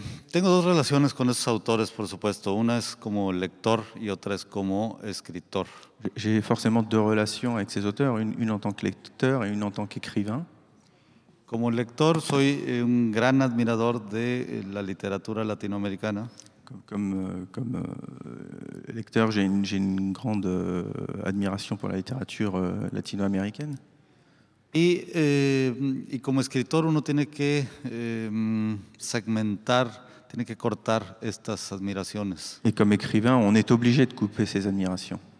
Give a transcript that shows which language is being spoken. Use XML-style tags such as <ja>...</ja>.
<es>Tengo dos relaciones con esos autores, por supuesto. Una es como lector y otra es como escritor.</es> <fr>J'ai forcément deux relations avec ces auteurs, une en tant que lecteur et une en tant qu'écrivain.</fr> <es>Como lector, soy un gran admirador de la literatura latinoamericana.</es> <fr>Comme lecteur, j'ai une grande admiration pour la littérature latino-américaine.</fr> <es>Y como escritor uno tiene que segmentar, tiene que cortar estas admiraciones.</es> <fr>Et comme écrivain, on est obligé de couper cette admiration.</fr>